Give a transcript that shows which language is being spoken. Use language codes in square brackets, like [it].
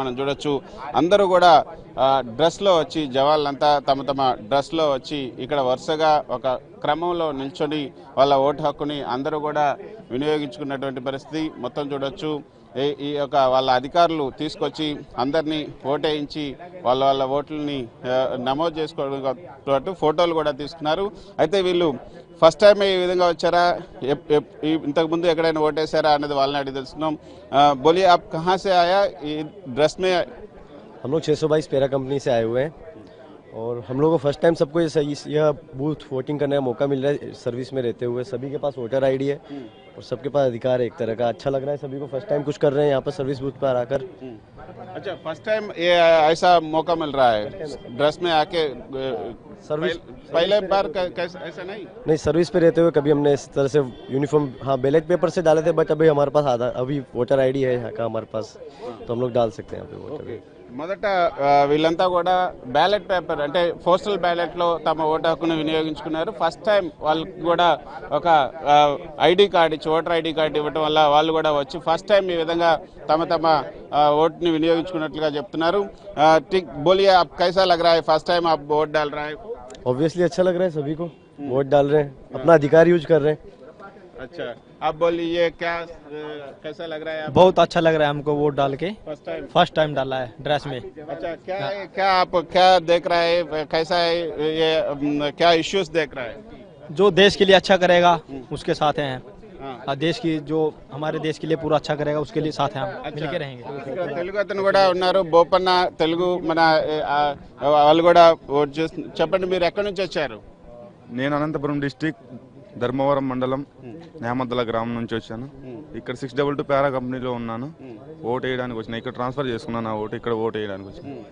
[te] మనం చూడొచ్చు, అందరూ కూడా డ్రెస్లో వచ్చి, జవాన్లంతా తమ తమ డ్రెస్లో వచ్చి ఇక్కడ వరుసగా ఒక క్రమంలో నిల్చొని వాళ్ళ ఓటు హక్కుని అందరూ కూడా వినియోగించుకున్నటువంటి పరిస్థితి మొత్తం చూడొచ్చు. ఈ యొక్క వాళ్ళ అధికారులు తీసుకొచ్చి అందరినీ ఓటేయించి వాళ్ళ ఓట్లని నమోదు చేసుకోవడం, ఫోటోలు కూడా తీసుకున్నారు. అయితే వీళ్ళు ఫస్ట్ టైం ఈ విధంగా వచ్చారా, ఇంతకుముందు ఎక్కడైనా ఓటేసారా అనేది వాళ్ళని అడిగి తెలుసుకున్నాం. [hi] बोलिए आप कहाँ से आया, ड्रेस में? हम लोग 622 पेरा कंपनी से आए हुए हैं और हम लोगों को फर्स्ट टाइम सबको यह बूथ वोटिंग करने का मौका मिल रहा है। सर्विस में रहते हुए सभी के पास वोटर आईडी है और सबके पास अधिकार है एक तरह का। अच्छा लग रहा है सभी को, फर्स्ट टाइम कुछ कर रहे हैं यहाँ पर सर्विस बूथ पर आकर। अच्छा, फर्स्ट टाइम ये ऐसा मौका मिल रहा है ड्रेस में आके सर्विस पहले बार ऐसा नहीं सर्विस पे रहते हुए कभी हमने इस तरह से यूनिफॉर्म बैलेट पेपर से डाले थे, बट अभी हमारे पास अभी वोटर आईडी है यहाँ का हमारे पास, तो हम लोग डाल सकते हैं यहाँ पे वोटर। [te] మొదట వీళ్ళంతా కూడా బ్యాలెట్ పేపర్ అంటే పోస్టల్ బ్యాలెట్ లో తమ ఓటు హక్కును వినియోగించుకున్నారు. ఫస్ట్ టైం వాళ్ళకి కూడా ఒక ఐడి కార్డు ఇచ్చి ఓటర్ ఐడి కార్డు ఇవ్వడం వల్ల వాళ్ళు కూడా వచ్చి ఫస్ట్ టైం ఈ విధంగా తమ ఓటుని వినియోగించుకున్నట్లుగా చెప్తున్నారు. [hi] बोलिए आप कैसा लग रहा है, फर्स्ट टाइम आप वोट डाल रहा है? ऑब्वियसली अच्छा लग रहा है, सभी को वोट डाल रहे हैं, अपना अधिकार यूज कर रहे हैं। अच्छा, आप बोलिए क्या कैसा लग रहा है? बहुत अच्छा लग रहा है हमको वोट डाल के, फर्स्ट टाइम डाला है ड्रेस में। अच्छा, क्या आप क्या देख रहा है, कैसा है ये, क्या इश्यूज देख रहा है? जो देश के लिए अच्छा करेगा उसके साथ हैं, देश की जो हमारे देश के लिए पूरा अच्छा करेगा उसके लिए साथ हैं, हम मिलके रहेंगे। [te] తెలుగు అతను కూడా ఉన్నారు, బోపన్న తెలుగు మన వాళ్ళు కూడా ఓట్ చేసి చెప్పండి, మీరు ఎక్కడి నుంచి వచ్చారు? నేను అనంతపురం డిస్ట్రిక్ట్ ధర్మవరం మండలం నేమద్దల గ్రామం నుంచి వచ్చాను. ఇక్కడ 622 పారా కంపెనీలో ఉన్నాను. ఓటు వేయడానికి వచ్చిన, ఇక్కడ ట్రాన్స్ఫర్ చేసుకున్నాను నా ఓటు, ఇక్కడ ఓటు వేయడానికి వచ్చాను.